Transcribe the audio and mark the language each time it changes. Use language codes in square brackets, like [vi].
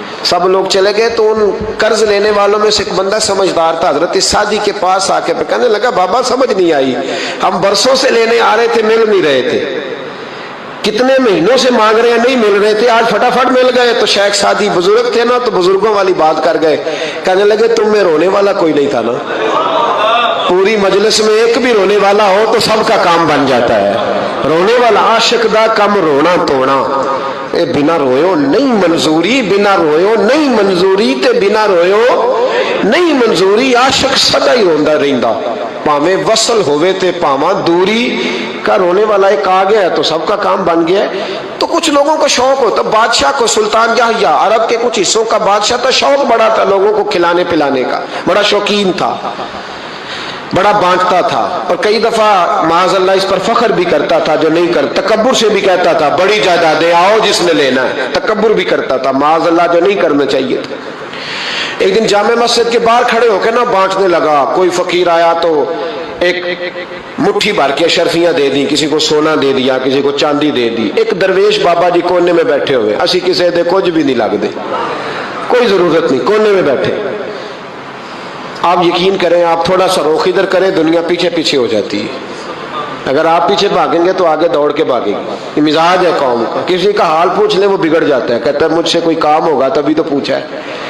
[ur] سب لوگ چلے گئے تو ان قرض لینے والوں میں سے ایک بندہ سمجھدار تھا، حضرت سعدی کے پاس آ کے کہنے لگا بابا سمجھ نہیں آئی، ہم برسوں سے لینے آ رہے تھے، مل نہیں رہے تھے، کتنے مہینوں سے مانگ رہے ہیں نہیں مل رہے تھے، آج فٹافٹ مل گئے. تو شیخ سعدی بزرگ تھے نا، تو بزرگوں والی بات کر گئے، کہنے لگے تم میں رونے والا کوئی نہیں تھا نا، پوری مجلس میں ایک بھی رونے والا ہو تو سب کا کام بن جاتا ہے. [pa] رونے والا عاشق دا کم رونا توڑا، اے بنا رویو نہیں منظوری، بنا رویو نہیں منظوری تے بنا رویو نہیں منظوری. عاشق سدا ہی روندا رہندا، پاویں وصل ہوئے تے پاواں دوری. [ur] کا رونے والا ایک آ گیا تو سب کا کام بن گیا. تو کچھ لوگوں کو شوق ہوتا، بادشاہ کو سلطان یحییٰ عرب کے کچھ حصوں کا بادشاہ تھا، شوق بڑا تھا لوگوں کو کھلانے پلانے کا، بڑا شوقین تھا، بڑا بانٹتا تھا. اور کئی دفعہ معاذ اللہ اس پر فخر بھی کرتا تھا جو نہیں کرتا، تکبر سے بھی کہتا تھا بڑی جائیدادیں آؤ جس نے لینا ہے، تکبر بھی کرتا تھا معاذ اللہ جو نہیں کرنا چاہیے تھا. ایک دن جامع مسجد کے باہر کھڑے ہو کے نا بانٹنے لگا. کوئی فقیر آیا تو ایک مٹھی بھر کے اشرفیاں دے دی، کسی کو سونا دے دیا، کسی کو چاندی دے دی. ایک درویش بابا جی کونے میں بیٹھے ہوئے، [pa] اسی کسی دے کچھ بھی نہیں لگ دے، [ur] کوئی ضرورت نہیں، کونے میں بیٹھے. آپ یقین کریں، آپ تھوڑا سا رخ ادھر کریں، دنیا پیچھے پیچھے ہو جاتی ہے. اگر آپ پیچھے بھاگیں گے تو آگے دوڑ کے بھاگے گی. یہ مزاج ہے قوم کا، کسی کا حال پوچھ لیں وہ بگڑ جاتا ہے، کہتا ہے مجھ سے کوئی کام ہوگا تبھی تو پوچھا ہے.